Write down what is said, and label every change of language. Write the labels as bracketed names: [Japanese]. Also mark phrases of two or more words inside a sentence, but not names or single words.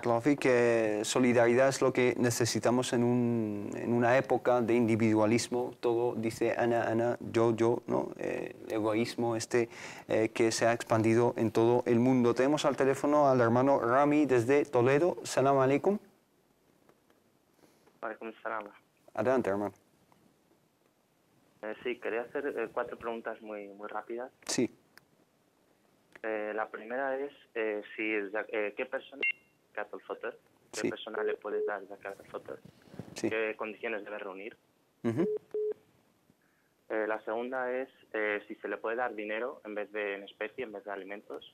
[Spanish] Que solidaridad es lo que necesitamos en una época de individualismo. Todo dice ana, yo, ¿no? El egoísmo que se ha expandido en todo el mundo. Tenemos al teléfono al hermano Rami desde Toledo. [Arabic] سلام عليكم. عليكم السلام. [Spanish] Adelante, hermano. Sí, quería hacer 4 preguntas muy rápidas. Sí. La primera es ¿qué persona [Arabic] زكاة الفطر? [Spanish] ¿Qué persona le puede dar [Arabic] زكاة الفطر? [Spanish] Sí. ¿Qué condiciones debe reunir? La segunda es si se le puede dar dinero en especie, en vez de alimentos.